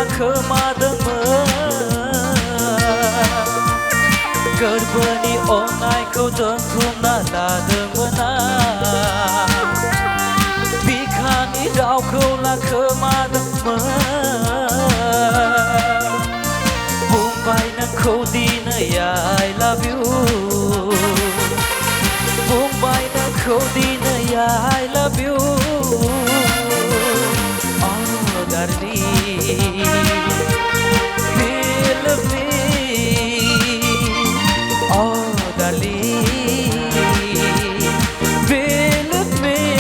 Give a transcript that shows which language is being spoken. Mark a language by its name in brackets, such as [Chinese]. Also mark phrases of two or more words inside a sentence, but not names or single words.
[Bodo] लाखोमादोंमोन गोरबोनि अननायखौ दोनथुमना लादोंमोन आं बिखानि रावखौ लाखोमादोंमोन बुंबाय नोंखौ दिनै [English] I love you [Bodo] बुंबाय नोंखौ दिनै [English] I love you Oh darling believe me Oh darling believe me